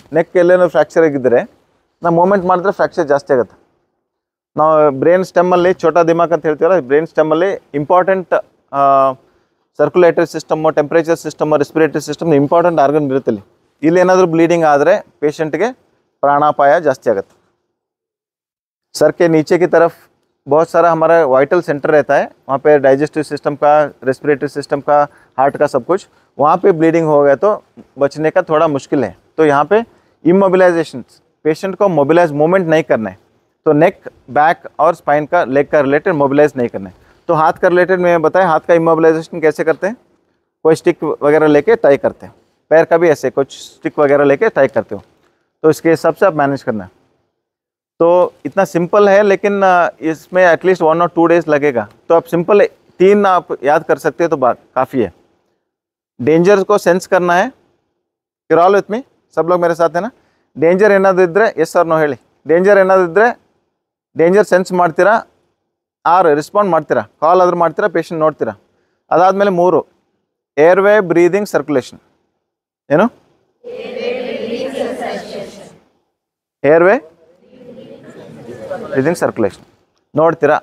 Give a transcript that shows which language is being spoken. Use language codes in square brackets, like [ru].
[kn] Neck ಎಲ್ಲೇನೋ fracture ಆಗಿದ್ದರೆ ನಾವು moment ಮಾಡಿದ್ರೆ ಫ್ರ್ಯಾಕ್ಚರ್ ಜಾಸ್ತಿ ಆಗುತ್ತೆ. ನಾವು ಬ್ರೈನ್ ಸ್ಟೆಮ್ಮಲ್ಲಿ ಛೋಟಾ ದಿಮಾಕ್ ಅಂತ ಹೇಳ್ತೀವಲ್ಲ, brain ಸ್ಟೆಮ್ಮಲ್ಲಿ important circulatory system, temperature system, respiratory system important organ ಇರುತ್ತೆ. ಇಲ್ಲಿ ಏನಾದರೂ ಬ್ಲೀಡಿಂಗ್ ಆದರೆ पेशेंट प्राणापाय जास्ती आगत. [hi] सर के नीचे की तरफ बहुत सारा हमारा वाइटल सेंटर रहता है, वहाँ पे डाइजेस्टिव सिस्टम का, रेस्पिरेटरी सिस्टम का, हार्ट का सब कुछ. वहाँ पे ब्लीडिंग हो गया तो बचने का थोड़ा मुश्किल है. तो यहाँ पे इमोबिलाइजेशन, पेशेंट को मोबिलाइज मूवमेंट नहीं करना है. तो नेक, बैक और स्पाइन का, लेग का रिलेटेड मोबिलाइज नहीं करना है. तो हाथ का रिलेटेड मैं बताएं, हाथ का इमोबिलाइजेशन कैसे करते हैं. कोई स्टिक वगैरह लेके टाई करते हैं. पैर का भी ऐसे कुछ स्टिक वगैरह लेके टाई करते हो. तो इसके हिसाब से आप मैनेज करना है. तो इतना सिंपल है, लेकिन इसमें एटलीस्ट 1 और 2 डेज लगेगा. तो आप सिंपल 3 आप याद कर सकते हो तो बात काफ़ी है. डेंजर को सेंस करना है. [en] you all with me, [hi] सब लोग मेरे साथ है ना. [kn] डेंजर ಏನಾದಿದ್ರೆ ಎಸ್ ಆರ್ ನೋ ಹೇಳಿ. ಡೇಂಜರ್ ಏನಾದಿದ್ರೆ ಡೇಂಜರ್ ಸೆನ್ಸ್ ಮಾಡ್ತೀರಾ ಆರ್ ರೆಸ್ಪಾಂಡ್ ಮಾಡ್ತೀರಾ, ಕಾಲ್ ಆದರೂ ಮಾಡ್ತೀರಾ, ಪೇಷಂಟ್ ನೋಡ್ತೀರಾ. ಅದಾದಮೇಲೆ 3 ಏರ್ವೇ ಬ್ರೀದಿಂಗ್ ಸರ್ಕ್ಯುಲೇಷನ್. ಏನು ಏರ್ವೇ ಬ್ರೀದಿಂಗ್ ಸರ್ಕ್ಯುಲೇಷನ್ ನೋಡ್ತೀರಾ.